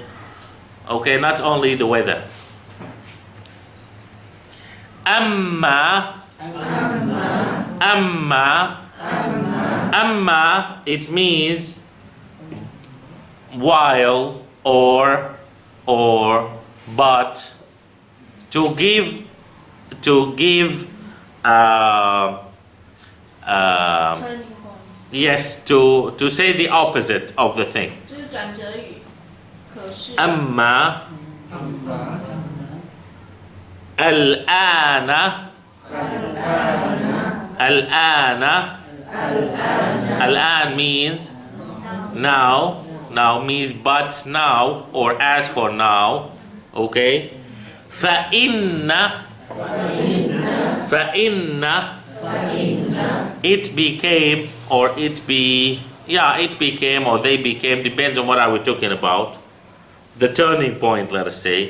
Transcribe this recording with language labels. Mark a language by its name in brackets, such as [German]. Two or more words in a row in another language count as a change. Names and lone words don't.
[English] Okay, not only the weather. Amma, it means while, or but, to give turning point yes, to say the opposite of the thing. [Chinese] 就是转折语，可是 [Arabic] أما أما الآن الآن [English] means now means but now or as for now, okay. فإن it became or it became or they became, depends on what are we talking about, the turning point, let us say.